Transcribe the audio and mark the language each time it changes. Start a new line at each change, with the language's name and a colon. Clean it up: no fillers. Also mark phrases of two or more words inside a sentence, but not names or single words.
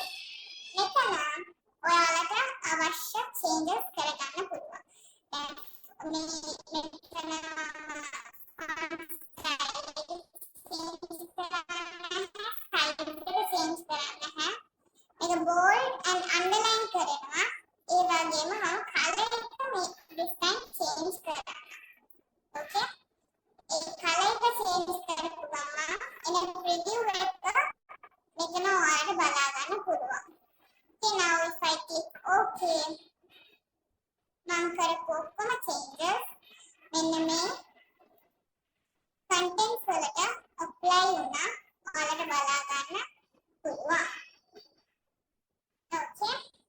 Sinhala: මෙතන ඔයාලට අවශ්‍ය changes කරගන්න පුළුවන්. දැන් මේ මෙතන change කරන්න හැ. මේක
English: bold and underline
Sinhala: කරනවා. ඒ වගේම මම color එක මේ
English: this time
Sinhala: change කරනවා. okay? ඒ color එක change කරපු ගමන් එන preview එක මෙතන ඔයාලට බලා ගන්න පුළුවන්.
English: okay? now if I click okay
Sinhala: මම කරපු ඔක්කොම changes මෙන්න මේ contents වලට apply වුණා. ඔයාලට බලා ගන්න පුළුවන්. okay?